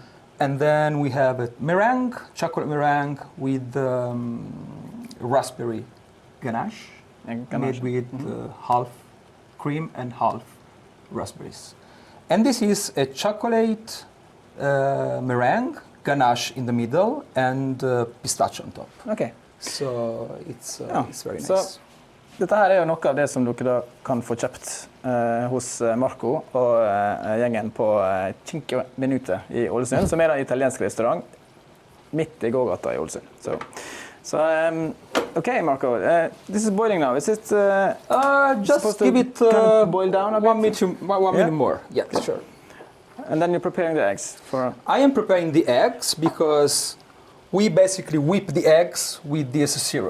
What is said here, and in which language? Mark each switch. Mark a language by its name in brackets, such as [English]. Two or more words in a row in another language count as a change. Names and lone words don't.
[English] And then we have a meringue, chocolate meringue with raspberry ganache, made with half cream and half raspberries. And this is a chocolate meringue, ganache in the middle, and pistachio on top. Okay. So it's very nice. [Norwegian] Så dette her er jo noe av det som dere da kan få kjøpt hos Marco og gjengen på Cinque minuti i Ålesund, som er en italiensk restaurant midt i gågata i Ålesund. [English] So, okay, Marco, this is boiling now. Is it just give it boil down a bit? 1 minute more. Yeah, sure. And then you're preparing the eggs for... I am preparing the eggs because we basically whip the eggs with this syrup.